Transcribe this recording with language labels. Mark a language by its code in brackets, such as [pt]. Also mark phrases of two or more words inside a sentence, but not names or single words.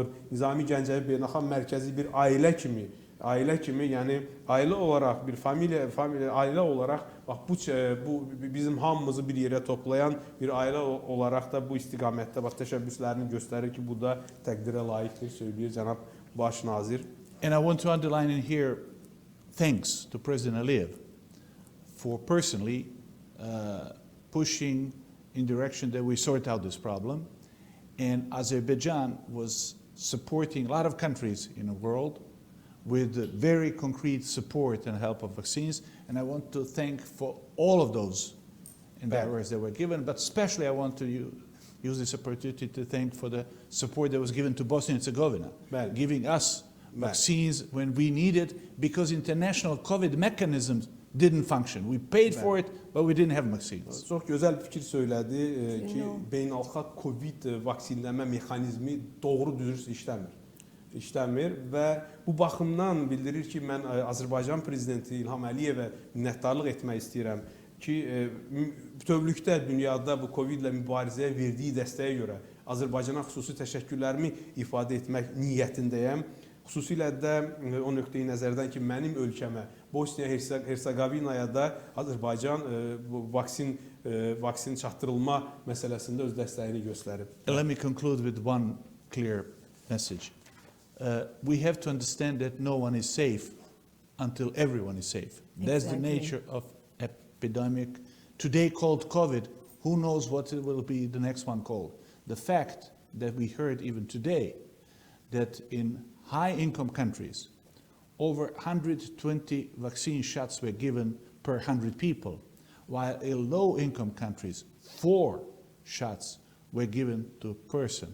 [az] Nizami Gəncəvi Beynəlxalq Mərkəzi bir ailə kimi, yəni ailə olaraq, bir familiya ailə olaraq bax bu bizim hamımızı bir yerə toplayan bir ailə olaraq da bu istiqamətdə bax təşəbbüslərini göstərir ki, bu da təqdirə layiqdir, söyləyir cənab baş nazir. [en] And I want to underline in here thanks to President Aliyev for personally pushing in direction that we sort out this problem. And Azerbaijan was supporting a lot of countries in the world with very concrete support and help of vaccines. And I want to thank for all of those endeavors that were given, but especially I want to use this opportunity to thank for the support that was given to Bosnia and Herzegovina, giving us vaccines when we needed, because international COVID mechanisms didn't function. We paid for it, but we didn't have vaccines. [az] Çox gözəl fikir söylədi ki, beynəlxalq COVID vaksinləmə mexanizmi doğru düzgün işləmir və bu baxımdan bildirir ki, mən Azərbaycan Prezidenti İlham Əliyevə minnətdarlıq etmək istəyirəm ki, bütövlükdə dünyada bu COVID-lə mübarizəyə verdiyi dəstəyə görə Azərbaycana xüsusi təşəkkürlərimi ifadə etmək niyyətindəyəm. Xüsusilə də o nöqteyi nəzərdən ki, mənim ölkəmə, Bosniya-Herseqovinaya da Azərbaycan vaksin çatdırılma məsələsində öz dəstəyini göstərib. [en] Let me conclude with one clear message. We have to understand that no one is safe until everyone is safe. Exactly. That's the nature of epidemic. Today called COVID, who knows what it will be the next one called. The fact that we heard even today that in high-income countries, over 120 vaccine shots were given per 100 people, while in low-income countries, 4 shots were given to a person.